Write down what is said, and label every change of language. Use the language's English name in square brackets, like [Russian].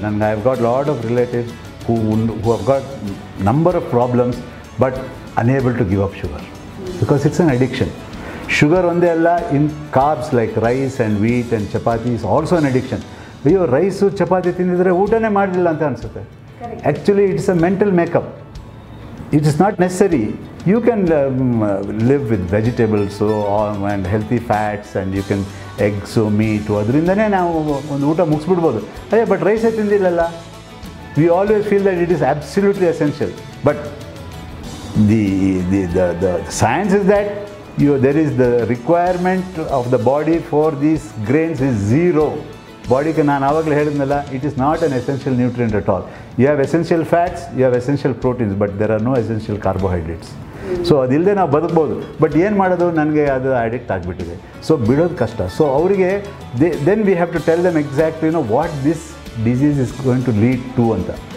[Kannada] ನನಗೆ [English] I have got lot of relatives who have got number of problems but unable to give up sugar because it's an addiction. [Kannada] Sugar ಒಂದೇ ಅಲ್ಲ, [English] In carbs like rice and wheat and chapati is also an addiction. [Kannada] ಅಯ್ಯೋ rice chapati ತಿಂದಿದ್ರೆ ಊಟನೇ ಮಾಡಲಿಲ್ಲ ಅಂತ ಅನಿಸುತ್ತೆ. [English] Actually it's a mental makeup. It is not necessary. You can live with vegetables and healthy fats and you can eggs, meat. [Kannada] ಅದರಿಂದನೇ ನಾವು ಒಂದು ಊಟ ಮುಗಿಸ್ಬಿಡ್ಬೋದು. ಅದೇ but ರೈಸೇ ತಿಂದಿಲ್ಲಲ್ಲ. [English] We always feel that it is absolutely essential. But the science is that there is the requirement of the body for these grains is zero. [Kannada] ಬಾಡಿಗೆ ನಾನು ಆವಾಗಲೇ ಹೇಳಿದ್ನಲ್ಲ, [English] It is not an essential nutrient at all. You have essential fats, you have essential proteins, but there are no essential carbohydrates. [Kannada] So ಅದಿಲ್ಲದೆ ನಾವು ಬದುಕ್ಬೋದು. But ಏನು ಮಾಡೋದು, ನನಗೆ ಅದು ಅಡಿಕ್ಟ್ ಆಗಿಬಿಟ್ಟಿದೆ. ಸೊ ಬಿಡೋದು ಕಷ್ಟ. ಸೊ ಅವರಿಗೆ [English] then we have to tell them exactly what this disease is going to lead to [Kannada] ಅಂತ.